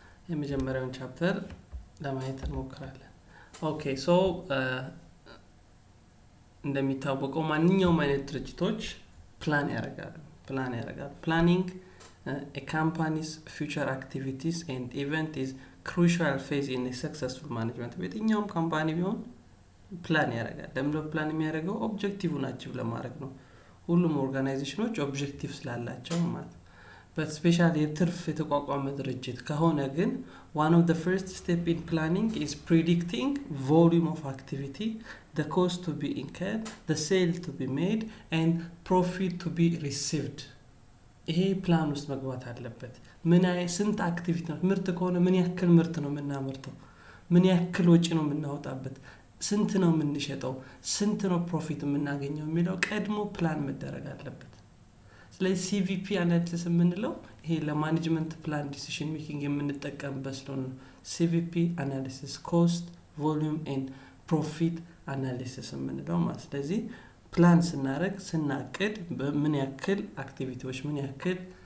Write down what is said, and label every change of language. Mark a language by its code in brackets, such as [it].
[am] የመጀመሪያውን ቻፕተር ለማየት እንሞክራለን። ኦኬ ሶ እንደሚታወቀው ማንኛውም አይነት ድርጅቶች ፕላን ያደርጋሉ። [en] Planning a company's future activities and event is crucial phase in a successful management. [am] በየትኛውም ካምፓኒ ቢሆን ፕላን ያደርጋል። ለምን ፕላን የሚያደርገው ኦብጀክቲቭን አቺቭ ለማድረግ ነው። ሁሉም ኦርጋናይዜሽኖች ኦብጀክቲቭ ስላላቸው ማለት ነው። [en] but especially [am] የትርፍ የተቋቋመ ድርጅት ከሆነ ግን [en] one of the first step in planning is predicting volume of activity, the cost to be incurred, the sale to be made and profit to be received. [am] ይሄ ፕላን ውስጥ መግባት አለበት። ስንት አክቲቪቲ ነው? ምርት ከሆነ ምን ያክል ምርት ነው የምናመርተው? ምን ያክል ወጪ ነው የምናወጣበት? ስንት ነው የምንሸጠው? ስንት ነው ፕሮፊት የምናገኘው የሚለው ቀድሞ ፕላን መደረግ አለበት። ስለዚህ CVP አናሊሲስ የምንለው ይሄ ለማኔጅመንት ፕላን ዲሲዥን ሜኪንግ የምንጠቀምበት ስለሆነ CVP አናሊሲስ ኮስት ቮሊዩም ኤንድ ፕሮፊት አናሊሲስ የምንለው ማለት። ስለዚህ ፕላን ስናቅድ በምን ያክል አክቲቪቲዎች ምን ያክል